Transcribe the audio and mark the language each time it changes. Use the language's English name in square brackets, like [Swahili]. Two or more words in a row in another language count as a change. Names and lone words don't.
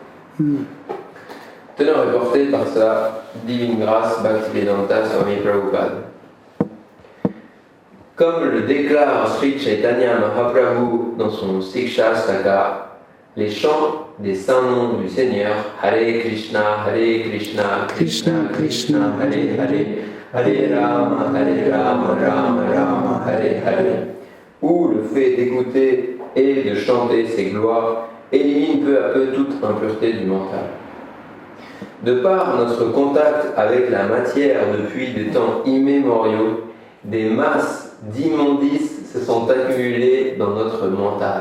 [French] Teneur est porté par sa divine grâce Bhaktivedanta Swami Prabhupada. Comme le déclare Sri Chaitanya Mahaprabhu dans son Sikshastaka, les chants des saints noms du Seigneur, [Sanskrit] Hare Krishna, Krishna Krishna, Hare Hare, Hare Rama, Rama Rama, Hare Hare, [French] où le fait d'écouter et de chanter ses gloires élimine peu à peu toute impureté du mental. De par notre contact avec la matière depuis des temps immémoriaux, des masses d'immondices se sont accumulées dans notre mental.